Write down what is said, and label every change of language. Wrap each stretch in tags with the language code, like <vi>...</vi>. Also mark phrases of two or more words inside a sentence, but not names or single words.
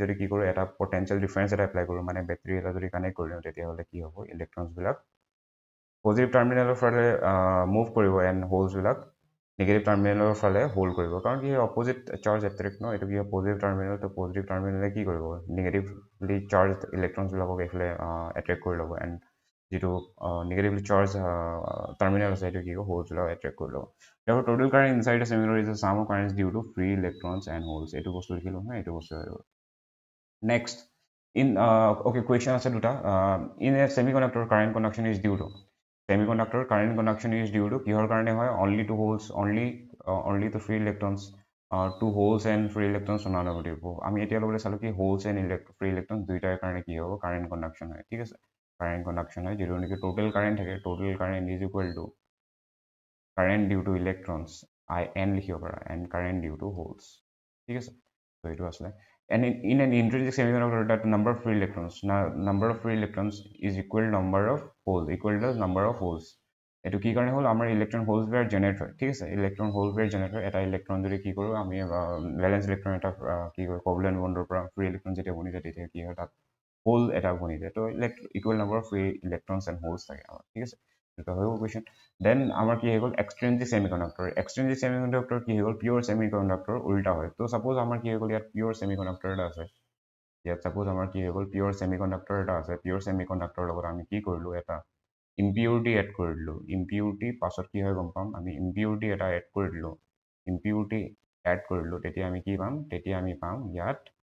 <as>যদি কি কৰোঁ এটা</as> <en>potential difference</en> <as>এটা এপ্লাই কৰোঁ মানে বেটাৰী এটা যদি কানেক্ট কৰি দিওঁ তেতিয়াহ'লে কি হ'ব ইলেক্ট্ৰনছবিলাক</as> <en>positive terminalৰ</en> <as>ফালে মুভ কৰিব</as> <en>and holesবিলাক negative terminalৰ</en> <as>ফালে হোল্ড কৰিব কাৰণ কি</as> <en>opposite charge attract</en> <as>ন এইটো কি</as> <en>positive terminal</en> <as>তো</as> <en>positive terminalে</en> <as>কি কৰিব</as> <en>negatively charge electronsবিলাকক</en> <as>এইফালে এট্ৰেক্ট কৰি ল'ব এণ্ড যিটো</as> <en>negatively charge terminal</en> <as>আছে সেইটো কি হ'ব হোলছবিলাক এট্ৰেক্ট কৰি ল'ব</as> <en>therefore total current inside a semiconductor is the sum of currents due to free electrons and holes</en> <as>এইটো বস্তু লিখিলোঁ নহয় এইটো বস্তু হৈ গ'ল</as> <en>next in okay question</en> <as>আছে দুটা</as> <en>in a semiconductor current conduction is due to semiconductor current conduction is due to</en> <as>কিহৰ কাৰণে হয়</as> <en>only to holes only to free electrons to holes and free electrons non-negative</en> <as>আমি এতিয়া লবলৈ চালো কি</as> <en>holes and free electrons</en> <as>দুইটাৰ কাৰণে কি হ'ব</as> <en>current conduction</en> <as>হয় ঠিক আছে</as> <en>current conduction</en> <as>হয় যিটো নেকি</as> <en>total current থাকে total current is equal to current due to electrons in</en> <as>লিখিব পাৰা</as> <en>and current due to holes</en> <as>ঠিক আছে</as> <en>so</en> <as>এইটো আসলে</as> <en>and in an intrinsic semiconductor that number of free electrons is equal to number of holes</en> <as>এইটো কি কাৰণে হ'ল আমাৰ</as> <en>electron holes pair generate</en> <as>হয় ঠিক আছে</as> <en>electron hole pair generate</en> <as>হয় এটা ইলেক্ট্ৰন যদি কি কৰোঁ আমি</as> <en>valence electron</en> <as>এটা কি কৰোঁ</as> <en>covalent bondৰ</en> <as>পৰা</as> <en>free electron</en> <as>যেতিয়া বনি যায় তেতিয়া কি হয় তাত হোল এটা বনি যায় তো</as> <en>equal number of free electrons and holes</en> <as>থাকে আমাৰ ঠিক আছে এটা হৈ গ'ল কুৱেশ্যন দেন আমাৰ কি হৈ গ'ল</as> <en>extrinsic semiconductor</en> <as>কি হৈ গ'ল</as> <en>pure semiconductor</en> <as>উল্টা হয় তো ছাপ'জ আমাৰ কি হৈ গ'ল ইয়াত</as> <en>pure semiconductor</en> <as>এটা আছে ইয়াত ছাপ'জ আমাৰ কি হৈ গ'ল</as> <en>pure semiconductor</en> <as>এটা আছে</as> <en>pure semiconductorৰ</en> <as>লগত আমি কি কৰিলোঁ এটা</as> <en>impurity add</en> <as>কৰি দিলোঁ ইম্পিউৰিটি পাছত কি হয় গম পাম আমি ইম্পিউৰিটি এটা এড কৰি দিলোঁ</as> <en>impurity add</en> <as>কৰি দিলোঁ তেতিয়া আমি কি পাম তেতিয়া আমি পাম ইয়াত</as>